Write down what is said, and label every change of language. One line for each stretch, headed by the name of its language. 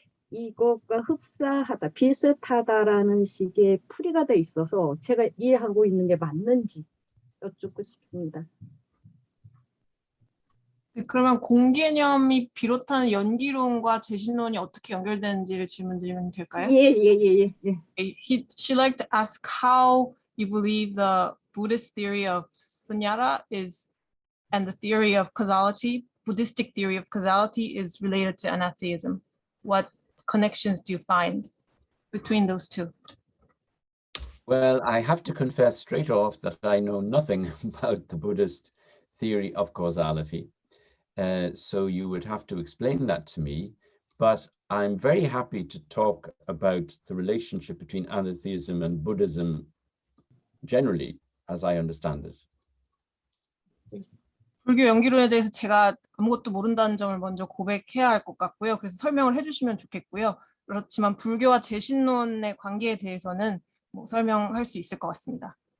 Korean: 이것과 흡사하다, 비슷하다라는 식의 풀이가 돼 있어서 제가 이해하고 있는 게 맞는지 여쭙고 싶습니다. 네, 그러면 공개념이 비롯한 연기론과 재신론이 어떻게 연결되는지를 질문드리면 될까요? 예.
English: She'd like to ask how you believe the Buddhist theory of sunyata is, and the theory of causality, Buddhistic theory of causality, is related to anatheism. What connections do you find between those two? Well, I have to confess straight off that I know nothing about the Buddhist theory of causality. So you would have to explain that to me, but I'm very happy to talk about the relationship between anatheism and Buddhism generally, as I understand it.
Korean: 불교 연기론에 대해서 제가 아무것도 모른다는 점을 먼저 고백해야 할 것 같고요. 그래서 설명을 해주시면 좋겠고요. 그렇지만 불교와 재신론의 관계에 대해서는 뭐 설명할 수 있을 것 같습니다.